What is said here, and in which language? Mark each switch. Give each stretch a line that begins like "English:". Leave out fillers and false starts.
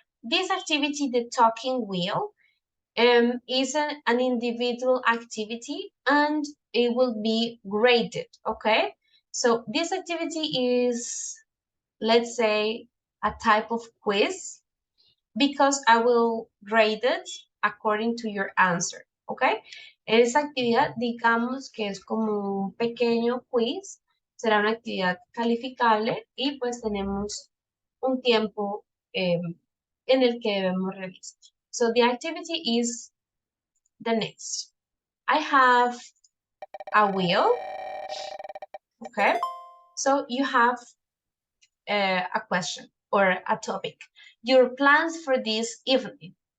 English: This activity, the talking wheel, is an individual activity and it will be graded, okay? So this activity is, let's say, a type of quiz because I will grade it according to your answer, okay?
Spanish: Esa actividad, digamos que es como un pequeño quiz, será una actividad calificable y pues tenemos un tiempo en el que debemos realizar.
English: So the activity is the next. I have a wheel, okay? So you have a question or a topic. Your plans for this evening.